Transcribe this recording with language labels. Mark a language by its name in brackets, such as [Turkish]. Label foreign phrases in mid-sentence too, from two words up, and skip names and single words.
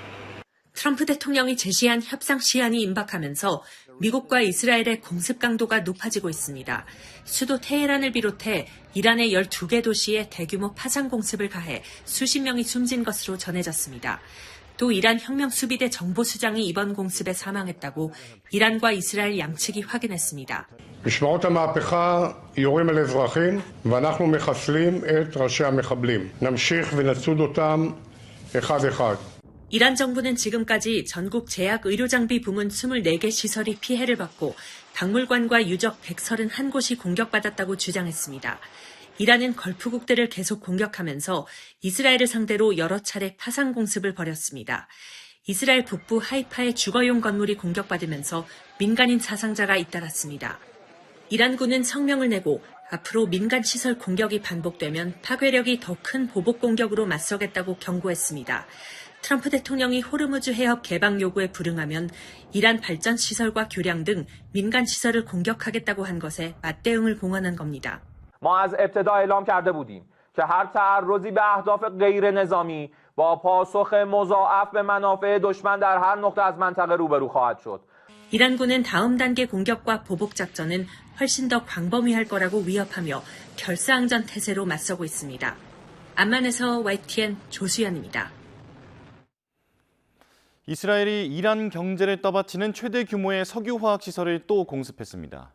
[Korean] 트럼프 대통령이 제시한 협상 시한이 임박하면서 미국과 이스라엘의 공습 강도가 높아지고 있습니다. 수도 테헤란을 비롯해 이란의 12개 도시에 대규모 파상 공습을 가해 수십 명이 숨진 것으로 전해졌습니다. 또 이란 혁명수비대 정보수장이 이번 공습에 사망했다고 이란과 이스라엘 양측이 확인했습니다. [Hebrew] משמרות המהפכה יורים על אזרחים ואנחנו מחסלים את ראשי המחבלים. נמשיך ונצוד אותם אחד אחד. [Korean] 이란 정부는 지금까지 전국 제약 의료장비 부문 24개 시설이 피해를 받고 박물관과 유적 131곳이 공격받았다고 주장했습니다. 이란은 걸프국들을 계속 공격하면서 이스라엘을 상대로 여러 차례 파상 공습을 벌였습니다. 이스라엘 북부 하이파의 주거용 건물이 공격받으면서 민간인 사상자가 잇따랐습니다. 이란군은 성명을 내고 앞으로 민간 시설 공격이 반복되면 파괴력이 더 큰 보복 공격으로 맞서겠다고 경고했습니다. 트럼프 대통령이 호르무즈 해협 개방 요구에 불응하면 이란 발전 시설과 교량 등 민간 시설을 공격하겠다고 한 것에 맞대응을 공언한 겁니다. [Persian] ما از ابتدا اعلام کرده بودیم که هر تعرضی به اهداف غیر نظامی با پاسخ مضاعف به منافع دشمن در هر نقطه از منطقه روبرو خواهد شد. [Korean] 이란군은 다음 단계 공격과 보복 작전은 훨씬 더 광범위할 거라고 위협하며 결사항전 태세로 맞서고 있습니다. 암만에서 YTN 조수연입니다. 이스라엘이 이란 경제를 떠받치는 최대 규모의 석유화학 시설을 또 공습했습니다.